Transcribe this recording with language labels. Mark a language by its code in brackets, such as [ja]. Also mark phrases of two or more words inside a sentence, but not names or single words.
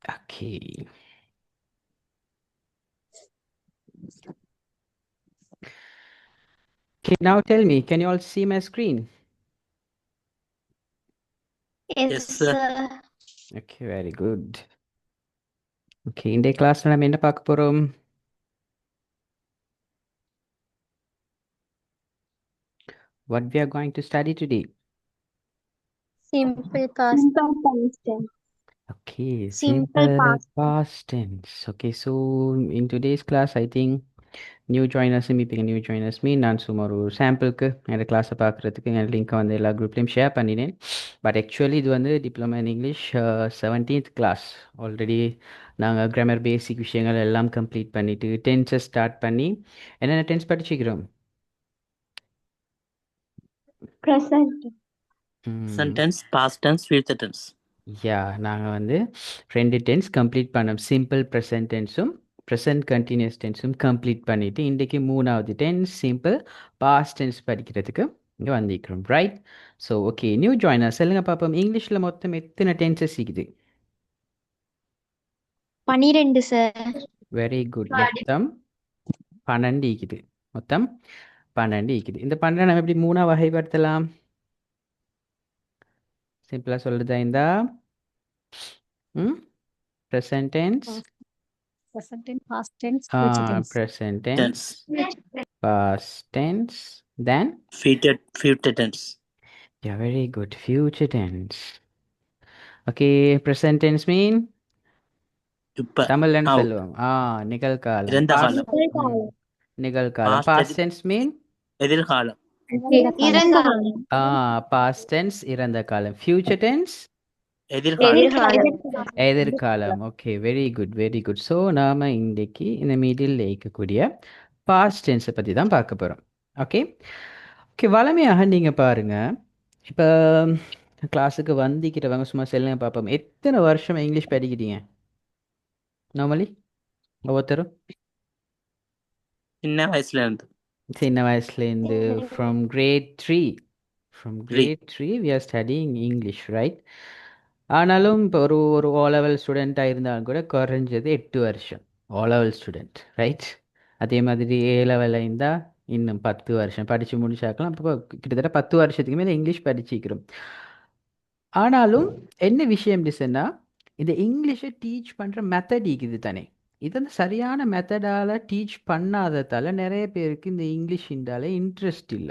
[en] Okay. Okay, now tell me, can you all see my screen? Yes, sir. Okay, very good. [ta] Okay, இன்றைய கிளாஸ்ல நம்ம என்ன பார்க்க போறோம்? [en] What we are going to study today? Simple past. Okay, Simple past. past tense. Okay, so in today's class, I think new joiners [ta] இப்போ [en] new joiners [ta] நான் சும்மா ஒரு சாம்பிளுக்கு என்னோடய கிளாஸை பார்க்குறதுக்கு என் லிங்க்கை வந்து எல்லா குரூப்லேயும் ஷேர் பண்ணினேன். [en] but actually [ta] இது வந்து [en] diploma in English 17th class. [ta] ஆல்ரெடி நாங்கள் [en] grammar basic [ta] விஷயங்கள் எல்லாம் கம்ப்ளீட் பண்ணிவிட்டு [en] tense start [ta] பண்ணி என்னென்ன டென்ஸ் படிச்சுக்கிறோம்? [en] Present. Present tense, past tense, future tense. [ta] யா, நாங்கள் வந்து 2 [en] tense complete [ta] பண்ணோம். [en] simple present tense present continuous tense complete [ta] பண்ணிவிட்டு இன்றைக்கி 3வது டென்ஸ் [en] simple past tense [ta] படிக்கிறதுக்கு இங்கே வந்திருக்கிறோம். ரைட்? [en] so okay, new joiner [ta] சொல்லுங்கள் பார்ப்போம், இங்கிலீஷில் மொத்தம் எத்தனை டென்சஸ் இருக்குது? 12 சார். [en] very good. [ta] மொத்தம் 12 இருக்குது. மொத்தம் 12 இருக்குது. இந்த 12 நம்ம எப்படி 3ஆக வகைப்படுத்தலாம்? சிம்பிளாக சொல்லுதா இந்த [en] present tense, Present tense, past tense, future tense. present tense, past tense, then Future tense. yeah, very good, future tense. Okay, present tense mean [ta] இப்ப தமிழ்ல என்ன [en] now. [ta] சொல்லுவோம்? நிகழ்காலம். இறந்த [en] Past [ta] காலம். நிகழ்காலம். [en] Past Past tense mean [ta] எதிர்காலம். இறந்த காலம். [en] past tense [ta] இறந்த காலம். [en] Future tense [ta] எதிர்காலம். எதிர்காலம். [en] okay, very good very good. [ta] ஸோ நாம் இன்றைக்கு இந்த மீடியில் இருக்கக்கூடிய [en] past tense [ta] பற்றி தான் பார்க்க போகிறோம். [en] okay okay, [ta] வளமையாக நீங்கள் பாருங்கள், இப்போ கிளாஸுக்கு வந்திக்கிறவங்க சும்மா சொல்லுங்க பார்ப்போம், எத்தனை வருஷம் இங்கிலீஷ் படிக்கிறீங்க நார்மலி ஒவ்வொருத்தரும்? சின்ன வயசுல இருந்து. சின்ன வயசுலேருந்து [en] from grade 3. From grade 3 we are studying English, right? [ta] ஆனாலும் இப்போ ஒரு [en] O level student [ta] இருந்தாலும் கூட குறைஞ்சது 8 வருஷம் [en] O level student, [ta] ரைட்? அதே மாதிரி [en] A level [ta] இருந்தால் இன்னும் 10 வருஷம் படித்து முடிச்சாக்கலாம். அப்போ கிட்டத்தட்ட 10 வருஷத்துக்கு மேலே இங்கிலீஷ் படிச்சிக்கிறோம். ஆனாலும் என்ன விஷயம் டிசன்னா, இந்த இங்கிலீஷை டீச் பண்ணுற மெத்தட் இருக்குது தானே, இது வந்து சரியான மெத்தடால் டீச் பண்ணாததால் நிறைய பேருக்கு இந்த இங்கிலீஷ் இண்டால இன்ட்ரெஸ்ட் இல்லை.